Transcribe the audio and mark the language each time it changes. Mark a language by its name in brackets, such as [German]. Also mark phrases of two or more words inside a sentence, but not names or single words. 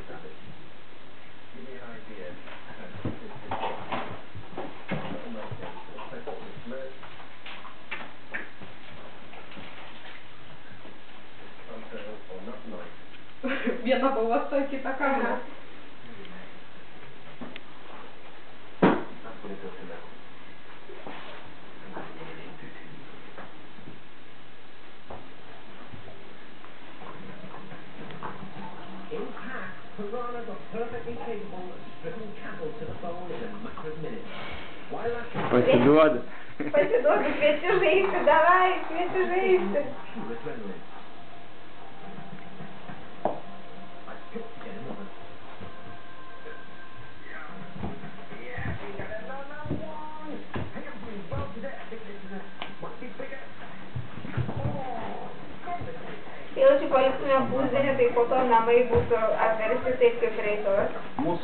[Lithuanian] Viena pavosto, kita kamera. [English] Piranhas are perfectly capable of stripping cattle to the bone in a matter of minutes. [Lithuanian] Pasiduoda. Pasiduodu, kviečiu žaisti, davai, kviečiu žaisti. [English] Pure adrenaline. I've got to get another. [Lithuanian] Jeigu čia paliktume pusdienį, tai po to namai būtų apversti taip kaip reikalas.